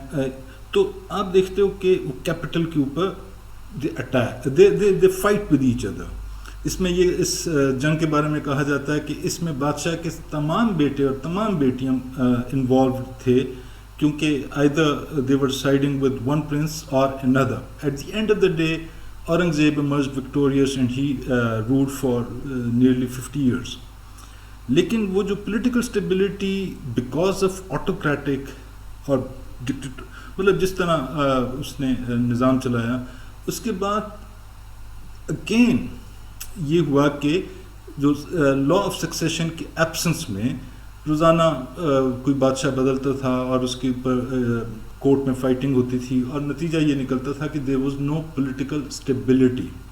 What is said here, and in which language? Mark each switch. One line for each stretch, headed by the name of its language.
Urdu: And تو آپ دیکھتے ہو کہ وہ کیپٹل کے اوپر
English: They fight with each other.
Urdu: اس میں یہ اس جنگ کے بارے میں کہا جاتا ہے کہ اس میں بادشاہ کے تمام بیٹے اور تمام بیٹیاں انوالوڈ تھے, کیونکہ
English: either they were siding with one prince or another. At the end of the day, Aurangzeb emerged victorious and he ruled for nearly 50 years.
Urdu: لیکن وہ جو
English: political stability because of autocratic
Urdu: اور مطلب جس طرح اس نے نظام چلایا, اس کے بعد اگین یہ ہوا کہ جو لا آف سکسیشن کے ایبسنس میں روزانہ کوئی بادشاہ بدلتا تھا اور اس کے اوپر کورٹ میں فائٹنگ ہوتی تھی, اور نتیجہ یہ نکلتا تھا کہ
English: there was no political stability.